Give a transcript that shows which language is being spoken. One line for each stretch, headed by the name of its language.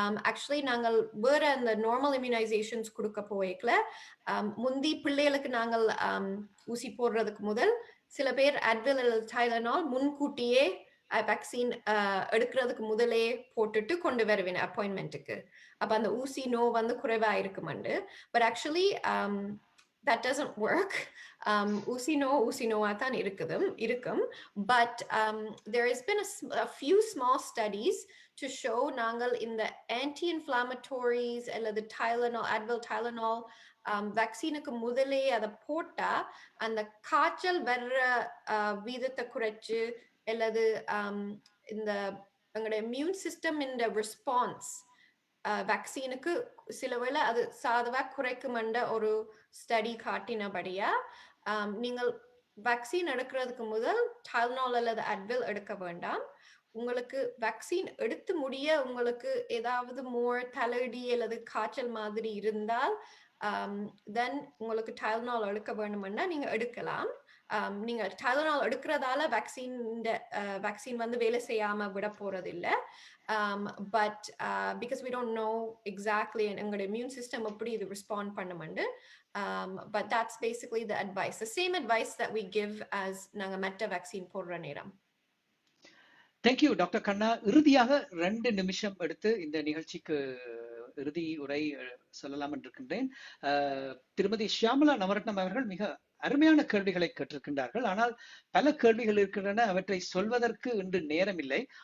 Tamil: Actually நாங்கள் வேற அந்த நார்மல் இம்யூனைசேஷன்ஸ் கொடுக்க போய்க்கல, முந்தி பிள்ளைகளுக்கு நாங்கள் ஊசி போடுறதுக்கு முதல் சில பேர் அட்வில் டைலனால் முன்கூட்டியே வேக்சின் எடுக்கிறதுக்கு முதலே போட்டுட்டு கொண்டு வருவேன் அப்பாயின்மெண்ட்டுக்கு. அப்போ அந்த ஊசி நோ வந்து குறைவா இருக்குமெண்டு.
English: But actually that doesn't work.
Tamil: ஊசி நோவா தான் இருக்கும்.
English: But there has been a few small studies to show
Tamil: நாங்கள் இந்த anti-inflammatories அல்லது டைலனால், அட்வில் டைலனால் வேக்சினுக்கு முதலே அதை போட்டா அந்த காய்ச்சல் வர்ற வீதத்தை குறைச்சு, அல்லது இந்த எங்களுடைய இம்யூன் சிஸ்டம் இந்த ரெஸ்பான்ஸ் வேக்சினுக்கு சில வேளை அது சாதவா குறைக்குமென்ற ஒரு ஸ்டடி காட்டினபடியா நீங்கள் வேக்சின் எடுக்கிறதுக்கு முதல் டைலனால் அல்லது அட்வில் எடுக்க வேண்டாம். உங்களுக்கு வேக்சின் எடுத்து முடிய உங்களுக்கு ஏதாவது மோர் தலையடி அல்லது காய்ச்சல் மாதிரி இருந்தால் தென் உங்களுக்கு டைலனால் எடுக்க வேண்டும்னா நீங்க எடுக்கலாம். நீங்க டைலனால் எடுக்கிறதால வேக்சின் வந்து வேலை செய்யாம விட போறது இல்லை.
English: But because we don't know exactly
Tamil: எங்களுடைய இம்யூன் சிஸ்டம் எப்படி இது respond பண்ணுமெண்டு.
English: But that's basically the advice, the same advice that we give as
Tamil: நாங்க மெட்ட வேக்சின் போடுற நேரம். தேங்க்யூ டாக்டர் கண்ணா. இறுதியாக 2 நிமிஷம் எடுத்து இந்த நிகழ்ச்சிக்கு இறுதி உரை சொல்லலாம் என்றிருக்கின்றேன். திருமதி ஷியாமலா நவரத்னம் அவர்கள் மிக அருமையான கேள்விகளை கேட்டிருக்கின்றார்கள். ஆனால் பல கேள்விகள் இருக்கின்றன, அவற்றை சொல்வதற்கு இன்று நேரம் இல்லை.